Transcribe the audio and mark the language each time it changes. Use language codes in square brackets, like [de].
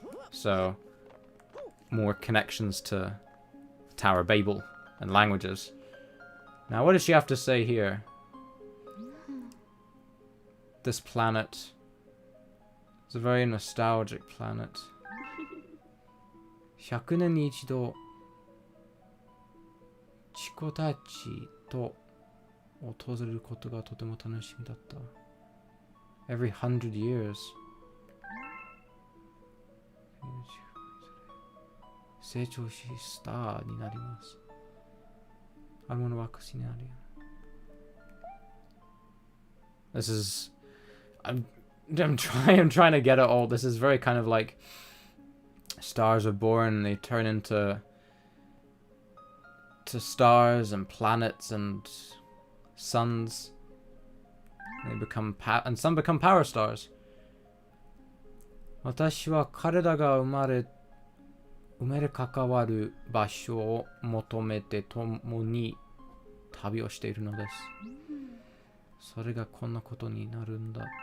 [en] So, more connections to Tower of Babel and languages. Now, what does she have to say here? This planet. It's a very nostalgic planet. [ja] 100年に一度 チコたちと訪れることがとても楽しみだった。 [en] Every 100 years. [ja] 成長しスターになります。あるものは証になるよ。 [en] This is... I'm trying to get it all. This is very kind of like stars are born, they turn into stars and planets and suns. They become and some become power stars. [ja] 私は彼らが生まれ関わる場所を求めて共に旅をしているのです。それがこんなことになるんて。